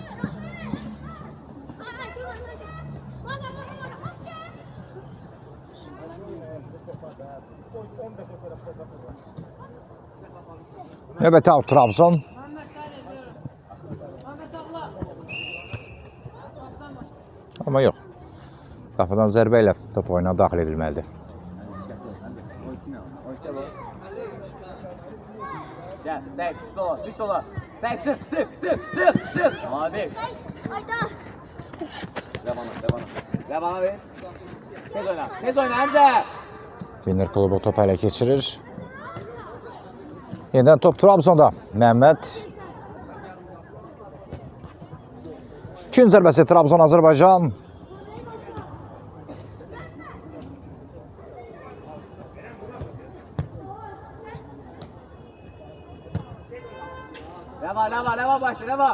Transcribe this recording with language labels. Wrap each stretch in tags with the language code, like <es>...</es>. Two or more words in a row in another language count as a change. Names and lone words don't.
<az>Növbəti out Trabzon. Amma yox. Qapıdan zərbə ilə top oyuna daxil edilməlidir.</az> <tr>Gel, sen düş sola. Sen sık. Abi. Ver bana ver.</tr> <az>Tez oyna Hamza. Winner klubu topu ələ keçirir.</az> <tr>Yeniden top Trabzon'da. Mehmet.</tr> <az>İkinci zərbəsi Trabzon Azərbaycan. Leva başla, leva.</az>